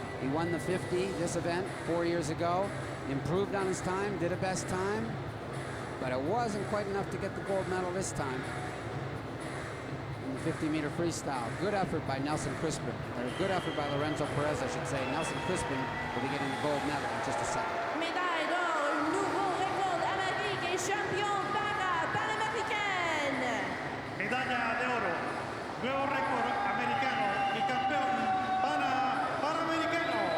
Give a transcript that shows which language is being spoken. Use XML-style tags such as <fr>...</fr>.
<en>He won the 50 this event 4 years ago, improved on his time, did a best time, but it wasn't quite enough to get the gold medal this time in the 50-meter freestyle. Good effort by Nelson Crispin, or good effort by Lorenzo Perez, I should say. Nelson Crispin will be getting the gold medal in just a second.</en> <fr>Médaille d'or, nouveau record d'Amérique et champion panaméricaine.</fr> <es>Medalla de oro. Nuevo récord americano y campeón panamericano.</es>